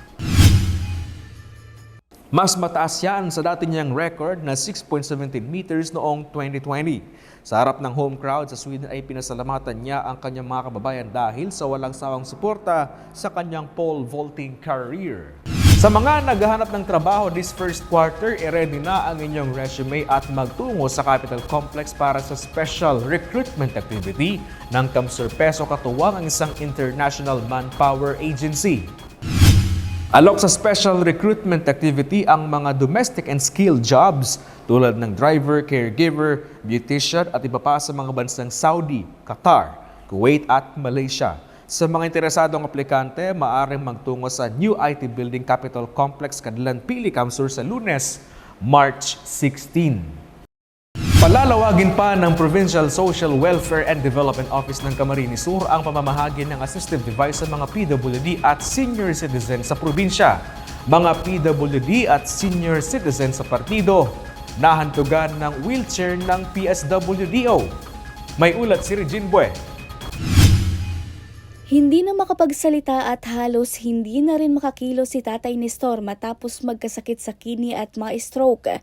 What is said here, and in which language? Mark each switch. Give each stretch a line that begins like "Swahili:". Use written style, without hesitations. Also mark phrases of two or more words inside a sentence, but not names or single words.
Filipino: Mas mataas yan sa dati niyang record na 6.17 meters noong 2020. Sa harap ng
English: home crowd
Filipino: sa Sweden ay pinasalamatan niya ang kanyang mga kababayan dahil sa walang sawang suporta sa kanyang
English: pole vaulting career.
Filipino: Sa mga naghahanap ng trabaho
English: this first quarter,
Filipino: ready na ang inyong resume at magtungo sa Capitol Complex para sa
English: special recruitment activity
Filipino: ng Kamsur Peso katuwang ang isang international manpower agency. Alok sa
English: special recruitment activity
Filipino: ang mga
English: domestic and skilled jobs
Filipino: tulad ng driver, caregiver, beautician at iba pa sa mga bansang Saudi, Qatar, Kuwait at Malaysia. Sa mga interesadong aplikante, maaaring magtungo sa New IT Building Capitol Complex, Kadalan Pili, Kamsur sa Lunes, March 16. Palalawagin pa ng Provincial Social Welfare and Development Office ng Camarines Sur ang pamamahagi ng
English: assistive device
Filipino: sa mga PWD at
English: senior citizen
Filipino: sa probinsya. Mga PWD at
English: senior citizen
Filipino: sa partido, nahantugan ng wheelchair ng PSWDO. May ulat si Regine Bue. Hindi na makapagsalita at halos hindi na rin makakilos si Tatay Nestor matapos magkasakit sa kidney at ma-stroke.